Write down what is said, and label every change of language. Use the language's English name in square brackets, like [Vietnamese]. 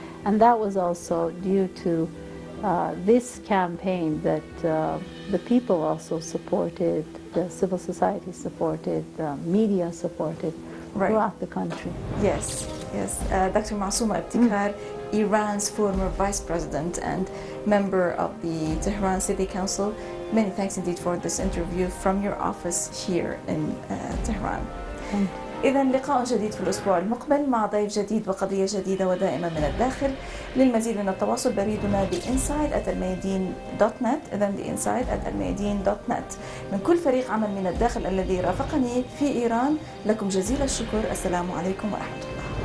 [English] And that was also due to this campaign that the people also supported, the civil society supported, the media supported throughout the country. Yes, yes. Dr. Masoumeh Ebtekar, Iran's former vice president and member of the Tehran City Council. Many thanks indeed for this interview from your office here in Tehran. [Arabic] إذا لقاء جديد في الأسبوع المقبل مع ضيف جديد وقضية جديدة ودائما من الداخل. للمزيد من التواصل بريدنا theinside@almayadeen.net. إذا theinside@almayadeen.net. من كل فريق عمل من الداخل الذي رافقني في إيران، لكم جزيل الشكر. السلام عليكم ورحمة الله.